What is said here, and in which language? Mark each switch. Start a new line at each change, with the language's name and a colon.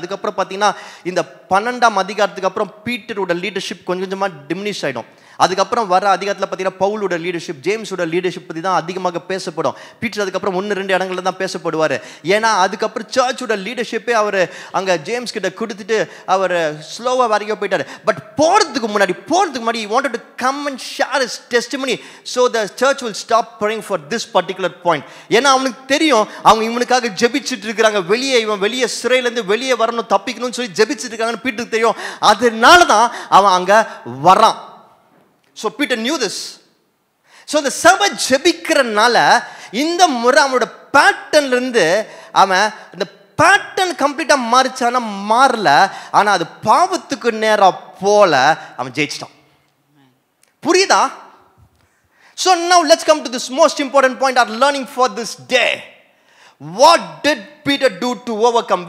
Tamil: அதுக்கப்புறம் பார்த்தீங்கன்னா இந்த 12ஆம் அதிகாரத்துக்கு அப்புறம் பீட்டரோட லீடர்ஷிப் கொஞ்சம் கொஞ்சமாக டிமினிஷ் ஆகிடும். அதுக்கப்புறம் வர அதிகாரத்தில் பார்த்தீங்கன்னா பவுலோட லீடர்ஷிப், ஜேம்ஸோட லீடர்ஷிப் பற்றி தான் அதிகமாக பேசப்படும். பீட்டர் அதுக்கப்புறம் 1-2 இடங்களில் தான் பேசப்படுவார். ஏன்னா அதுக்கப்புறம் சர்ச்சோட லீடர்ஷிப்பே அவர் அங்கே ஜேம்ஸ் கிட்ட கொடுத்துட்டு அவர் ஸ்லோவாக வரைக்கும் போயிட்டார்.
English: but
Tamil: போகிறதுக்கு முன்னாடி
English: he wanted to come and share his testimony so the church will stop praying for this particular point.
Tamil: ஏன்னா அவனுக்கு தெரியும் அவங்க இவனுக்காக ஜெபிச்சுட்டு இருக்கிறாங்க. இவன் வெளியே சிறையிலேருந்து வெளியே வரணும், தப்பிக்கணும்னு சொல்லி ஜெபிச்சுட்டு இருக்காங்கன்னு பீட்டருக்கு தெரியும். அதனால தான் அவன் அங்கே வரான்.
English: So Peter knew this.
Tamil: So the சபை ஜெபிக்கிறனால இந்த முறை அவனோட பேட்டர்ன்ல இருந்து அவன் இந்த பேட்டர்ன் கம்ப்ளீட்டா மாறிச்சானா மாறல, ஆனா அது பாவத்துக்கு நேரா போல அவன் ஜெயிச்சிட்டான். புரியுதா?
English: So now let's come to this most important point, our learning for this day. What did Peter do to overcome?